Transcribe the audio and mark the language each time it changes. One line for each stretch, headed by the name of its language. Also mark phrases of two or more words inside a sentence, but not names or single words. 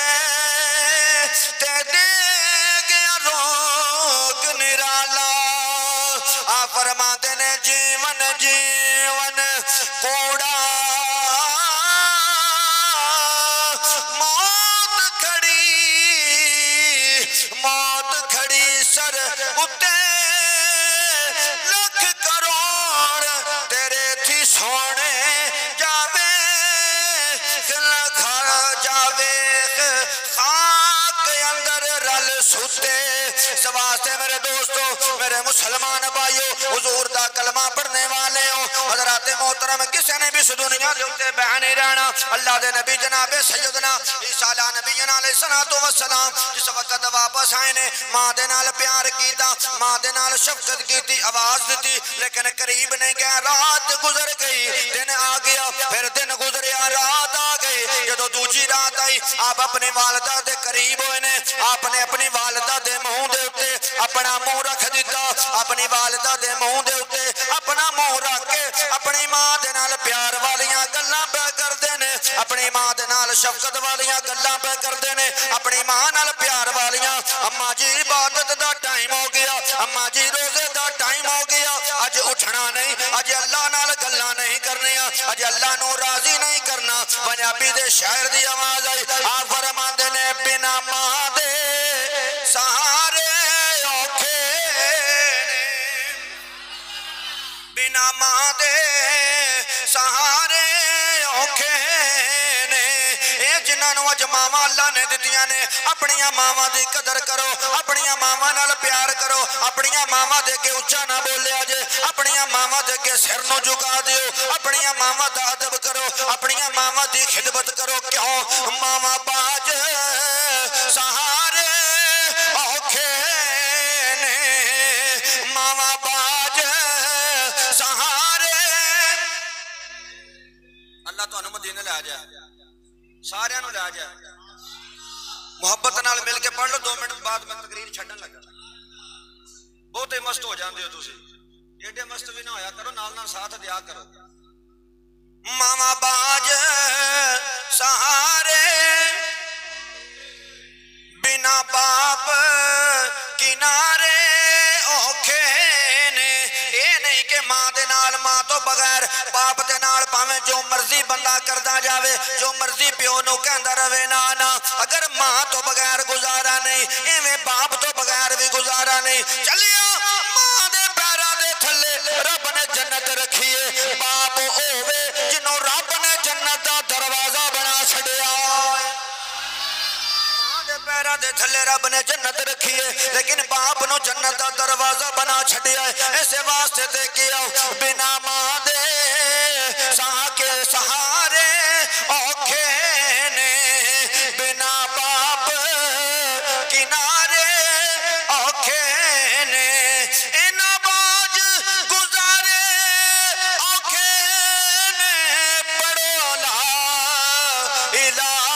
Punjabi: تے دے گیا روگ نرالا آپ فرماتے نے جیون جیون کوڑا موت کھڑی سر اتے لکھ کروڑ تیرے تھی سونے جاوے خاک اندر رل ستے سواستے میرے دوستو میرے مسلمان بھائیو حضور دا کلمہ پڑھنے والے ہو حضرات محترم کسے نے بھی اس دنیا دے ہوتے بہ نہیں رہنا اللہ دے نبی جناب سیدنا عیسیٰ
Arabic: علیہ نبینا علیہ السلام
Punjabi: جس وقت واپس آئے نے ماں دے نال پیار کیتا ماں دے نال شفقت کیتی آواز دیتی لیکن قریب نہیں گیا رات گزر گئی دن آ گیا پھر دن گزریا رات آ گئی جدو دوجی رات آئی آپ اپنی والدہ دے قریب ہوئے نے آپ نے اپنی والدہ دے منہ دے اتے اپنا منہ رکھ دیتا اپنی والدہ دے منہ دے اتے اپنا منہ رکھ کے اپنی ماں دے نال پیار والیاں گلاں پہ کر دینے اپنی ماں دے نال شفقت والیاں گلاں پہ کر دینے اپنی ماں نال پیار والیاں اماں جی عبادت دا ٹائم ہو گیا اماں جی روزے دا ٹائم ہو گیا اج اٹھنا نہیں اج اللہ نال گلاں نہیں کرنیاں اج اللہ نو راضی نہیں کرنا پنجابی دے شاعر دی آواز آئی آپ فرماندے نے بنا ماں دے سہارے اوکھے نے بنا ماں دے سہارے اوکھے نے اے جنہاں نو اج ماواں اللہ نے دتیاں نے اپنیاں ماواں دی قدر کرو اپنیاں ماواں نال پیار کرو اپنیاں ماواں دے کے اونچا نہ بولیا جے اپنیاں ماواں دے کے سر نو جھکا دیو اپنیاں ماواں دا ادب کرو اپنیاں ماواں دی خدمت کرو کیوں ماواں باج سہارے اوکھے نے ماواں باج سہارے اللہ تو مدینے لے جائے سارے نو لے جائے محبت نال مل کے پڑھ لو 2 منٹ بعد میں تقریر چھڈن لگا بہت ہی مست ہو جاندے ہو تسی ایڈے مست بھی نہ ہویا کرو نال نال ساتھ دیا کرو ماما باج سہارے بنا باپ کنارے اوکھے نے اے نہیں کہ ماں دے نال ماں تو بغیر باپ دے نال پاویں جو مرضی بندہ کردا جاوے جو مرضی پیو نو کہندا رہے نا اگر ماں تو بغیر گزارا نہیں ایویں باپ تو بغیر بھی گزارا نہیں چلیا ماں دے پیراں دے تھلے رب نے جنت رکھیے باپ ہووے جنوں رب نے جنت دا دروازہ بنا چھڈیا پیرا دے تھلے رب نے جنت رکھی ہے لیکن باپ نو جنت دا دروازہ بنا چھڈیا ہے ایسے واسطے تے کیا بنا ماں دے سہا کے سہارے اوکھے نے بنا باپ کنارے اوکھے نے اینا باج گزارے اوکھے نے پڑھو
Arabic: لا الہ